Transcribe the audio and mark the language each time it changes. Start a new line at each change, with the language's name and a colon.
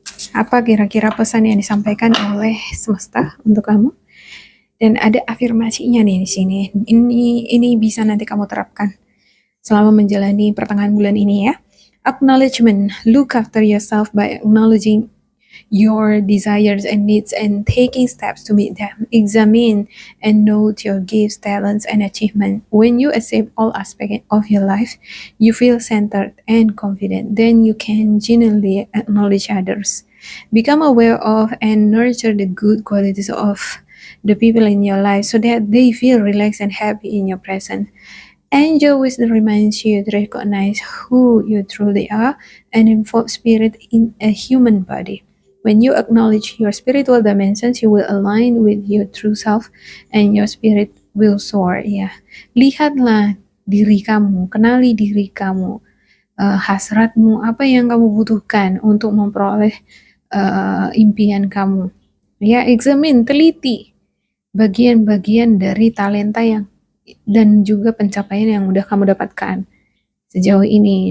Indonesian: Apa kira-kira pesan yang disampaikan oleh semesta untuk kamu? Dan ada afirmasinya nih di sini. Ini bisa nanti kamu terapkan selama menjalani pertengahan bulan ini ya.
English: Acknowledgement, look after yourself by acknowledging your desires and needs and taking steps to meet them. Examine and note your gifts, talents, and achievements. When you accept all aspects of your life, you feel centered and confident. Then you can genuinely acknowledge others. Become aware of and nurture the good qualities of the people in your life so that they feel relaxed and happy in your presence. Angel wisdom reminds you to recognize who you truly are and involve spirit in a human body. When you acknowledge your spiritual dimensions, you will align with your true self and your spirit will soar.
Indonesian: Ya, lihatlah diri kamu, kenali diri kamu, hasratmu, apa yang kamu butuhkan untuk memperoleh impian kamu. Ya, examine, teliti bagian-bagian dari talenta yang dan juga pencapaian yang udah kamu dapatkan sejauh ini.